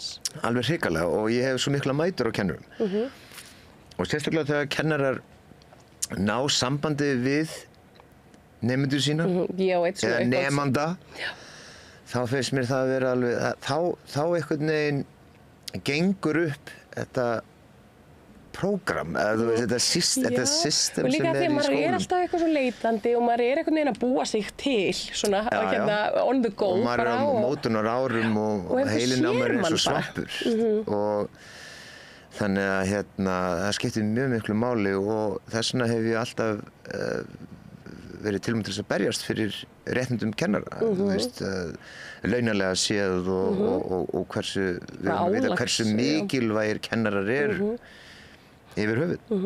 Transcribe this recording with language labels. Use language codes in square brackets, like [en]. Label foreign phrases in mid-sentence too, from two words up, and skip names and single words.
[is] Alveg hrikalega og ég hef svo mikla mætur á kennurum. Og sérstaklega þegar kennarar ná sambandi við nemendur sína eða nemanda, þá finnst mér það að vera alveg, þá einhvern veginn gengur upp þetta prógram, þetta system og líka sem því í maður skólum. alltaf eitthvað svo leitandi og maður einhvern veginn að búa sig til svona, [en] on the go [is] og maður bara, á mótunar árum og heilin á maður eins og svampur og þannig að það skiptir mjög miklu máli og þess vegna hef ég alltaf verið tilbúin til þess að berjast fyrir réttindum kennara, þú veist, launalega séð og hversu mikilvægir kennarar eru yfir höfuð.